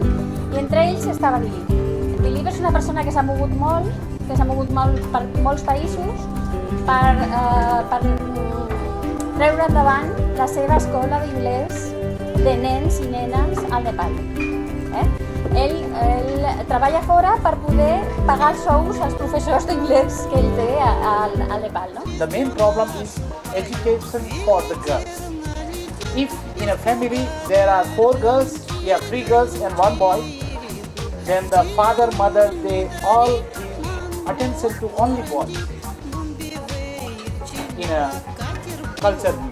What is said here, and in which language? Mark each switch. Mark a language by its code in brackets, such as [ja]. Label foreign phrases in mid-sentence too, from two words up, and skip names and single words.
[ca] I entre ells estava Lili. Lili és una persona que s'ha mogut molt, per molts països per treure endavant la seva escola d'inglès de nens i nenes al Nepal. Ell treballa fora per poder pagar els sous als professors d'inglès que ell té al Nepal. No? [en] The main problem is education for the girls. If in a family there are 4 girls, 3 girls and 1 boy, then the father, mother, they all give attention to only boys in a culture view.